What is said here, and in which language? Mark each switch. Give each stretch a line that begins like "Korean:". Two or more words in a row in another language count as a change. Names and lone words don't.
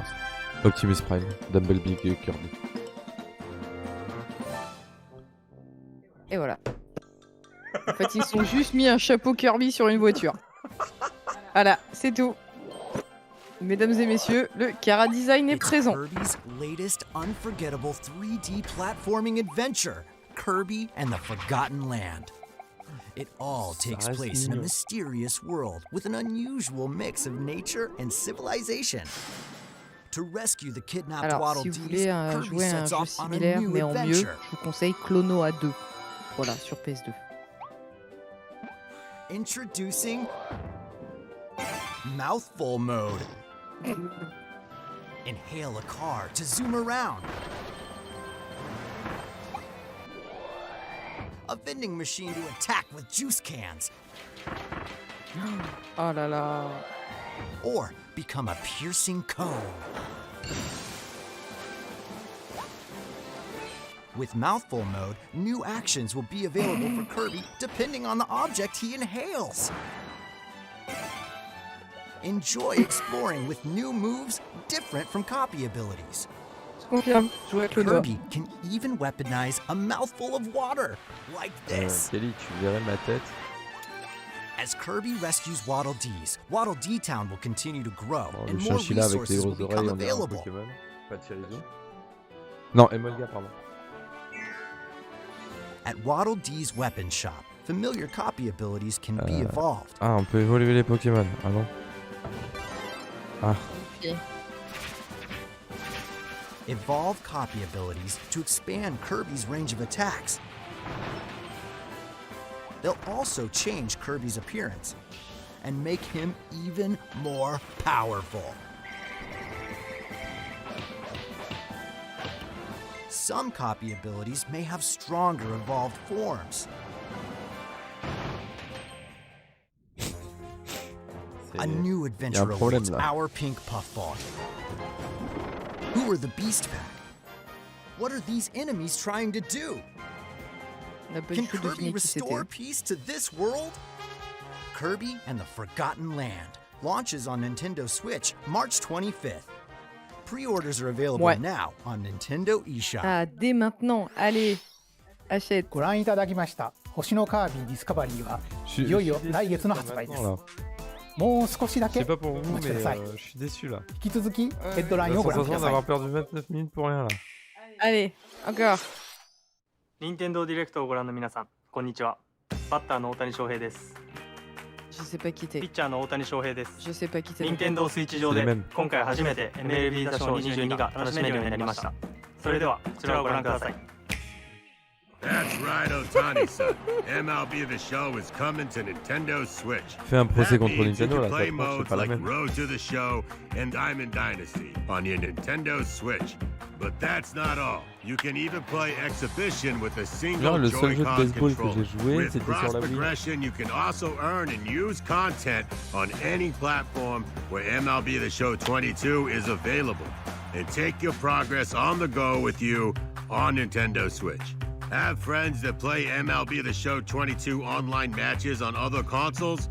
French: Optimus Prime, Dumblebee et Kirby. Et voilà. En fait, ils ont juste mis un chapeau Kirby sur une voiture. Voilà, c'est tout. Mesdames et messieurs, le Cara Design est
English: It's
French: présent.
English: Kirby's latest unforgettable 3D platforming adventure, Kirby and the Forgotten Land. It all takes
French: reste
English: place in a
French: mignon.
English: mysterious world with an unusual mix of nature and civilization. To rescue the kidnapped
French: Alors,
English: Waddle
French: si vous
English: Dees,
French: voulez
English: Kirby
French: jouer à un
English: sets
French: jeu
English: off on a
French: similaire
English: new
French: mais en mieux,
English: adventure.
French: je vous conseille Clonoa 2. Voilà, sur PS2.
English: Introducing Mouthful Mode. Inhale a car to zoom around. A vending machine to attack with juice cans.
French: Oh là là.
English: Or become a piercing cone. With Mouthful Mode, new actions will be available for Kirby depending on the object he inhales. Enjoy exploring with new moves different from copy abilities.
French: Je confirme, jouer avec Clonoa.
English: Kirby can even weaponize a mouthful of water, like this.
French: Kelly, tu verrais ma tête.
English: As Kirby rescues Waddle Dees, Waddle Dee Town will continue to grow,
French: Oh, le
English: and more
French: chinchilla avec les
English: resources will
French: grosses
English: become
French: oreilles, on dirait un
English: available.
French: Pokémon. Pas de Chirizu. Non, Emolga, pardon.
English: At Waddle Dee's weapon shop, familiar copy abilities can be evolved.
French: Ah, on peut évoluer les Pokémon. Ah non. Ah. Ok.
English: Evolve copy abilities to expand Kirby's range of attacks. They'll also change Kirby's appearance and make him even more powerful. Some copy abilities may have stronger evolved forms. A new adventure
French: problème,
English: awaits
French: là.
English: our pink puffball. Who are the Beast Pack? What are these enemies trying to do?
French: On a pas
English: Can
French: du tout
English: Kirby
French: deviné qui c'était.
English: restore peace to this world? Kirby and the Forgotten Land launches on Nintendo Switch March 25th. Pre-orders are available
French: Ouais.
English: now on Nintendo eShop.
French: Ah, dès maintenant, allez, achète.
Japanese: ご覧いただきました星のカービィディスカバリーは
French: Je-
Japanese: いよいよ
French: je suis
Japanese: 来月の
French: déçu
Japanese: 発売です
French: maintenant, là.
Japanese: もう少しだ
French: Je
Japanese: け
French: sais pas pour
Japanese: お
French: vous,
Japanese: 待ちく
French: mais
Japanese: ださい
French: je suis déçu là.
Japanese: 引き続きヘッドライ
French: J'ai
Japanese: ン
French: la
Japanese: をご覧く
French: sensation
Japanese: ださい
French: d'avoir perdu 29 minutes pour rien là. Allez, encore.
Japanese: 任天堂ディレクトをご覧の皆さん、こんにちは。バッターの大谷翔平です。
French: Je sais pas qui
Japanese: ピ
French: t'es.
Japanese: ッチャーの大谷翔平です。
French: Je sais pas qui t'es.
Japanese: 任天堂スイッチ上で
French: C'est les mêmes.
Japanese: 今回初めて MLB 打賞22が楽しめるようになりました。それではこちらをご覧ください。
English: That's right, Otani-san. MLB The Show is coming to Nintendo Switch.
French: Fais un procès
English: That
French: contre
English: means you
French: Nintendo
English: can
French: là,
English: play
French: ta tronche, c'est
English: modes
French: pas la
English: like
French: même.
English: Road to the Show and Diamond Dynasty on your Nintendo Switch. But that's not all. You can even play Exhibition with a single
French: Genre, le seul jeu de
English: Joy-Con
French: baseball que
English: controller.
French: j'ai joué,
English: With
French: c'était sur
English: cross
French: la Wii.
English: progression, you can also earn and use content on any platform where MLB The Show 22 is available. And take your progress on the go with you on Nintendo Switch. Have friends that play MLB The Show 22 online matches on other consoles?